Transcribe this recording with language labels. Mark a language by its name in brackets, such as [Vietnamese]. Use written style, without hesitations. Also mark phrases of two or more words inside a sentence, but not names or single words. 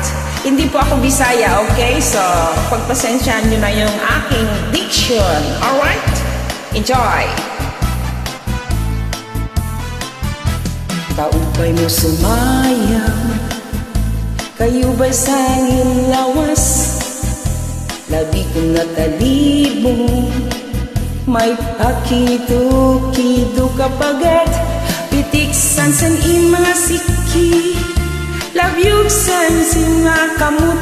[Filipino] Hindi po ako Bisaya, [English] okay? So, [Filipino] pagpasensyahan nyo na yung aking diction. [English] Alright? Enjoy! [Waray] Kaupay mo sumayaw, kayo ba'y sangin lawas? Labi kong natalibong, may pakido-kido kapagat. Pitik sansan mga siki, labyog sansin nga kamut.